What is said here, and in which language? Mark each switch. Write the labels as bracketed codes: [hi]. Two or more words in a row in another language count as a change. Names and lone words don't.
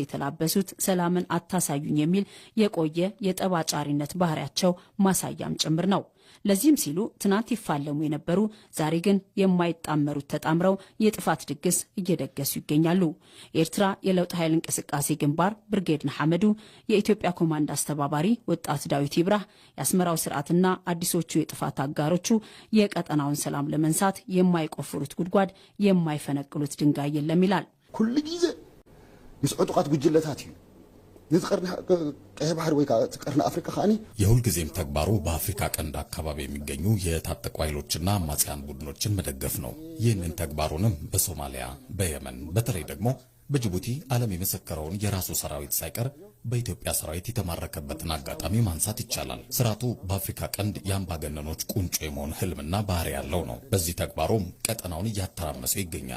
[am] የተላበሱት ሰላምን አታሳዩኝ የሚል የቆየ የጠባጫሪነት ባህሪያቸው ማሳያም ጭምር ነው። ለዚህም ሲሉ ትናንት ይፋለሙ የነበሩ ዛሬ ግን የማይጣመሩት ተጣምረው የጥፋት ድግስ እየደገሱ ይገኛሉ። የኤርትራ የለውጥ ኃይል እንቅስቃሴ ግንባር ብርጌድ ንሓመዱ፣ የኢትዮጵያ ኮማንድ አስተባባሪ ወጣት ዳዊት ይብራህ የአስመራው ስርዓትና አዲሶቹ የጥፋት አጋሮቹ የቀጠናውን ሰላም ለመንሳት የማይቆፍሩት ጉድጓድ የማይፈነቅሉት ድንጋይ የለም ይላል። [ti] ኩሉ ጊዜ ይስዑጡቃት ጉጅለታት እዩ ንዝቀርና ቀይ ባህር ወይ ቀርና አፍሪካ ካኒ [am] የሁል ጊዜም ተግባሩ በአፍሪካ ቀንድ አካባቢ የሚገኙ የታጠቁ ኃይሎችና አማጽያን ቡድኖችን መደገፍ ነው። ይህንን ተግባሩንም በሶማሊያ፣ በየመን በተለይ ደግሞ በጅቡቲ ዓለም የመሰከረውን የራሱ ሰራዊት ሳይቀር በኢትዮጵያ ሰራዊት የተማረከበትን አጋጣሚ ማንሳት ይቻላል። ስርዓቱ በአፍሪካ ቀንድ የአምባገነኖች ቁንጮ የመሆን ህልምና ባህሪ ያለው ነው። በዚህ ተግባሩም ቀጠናውን እያተራመሰ ይገኛል።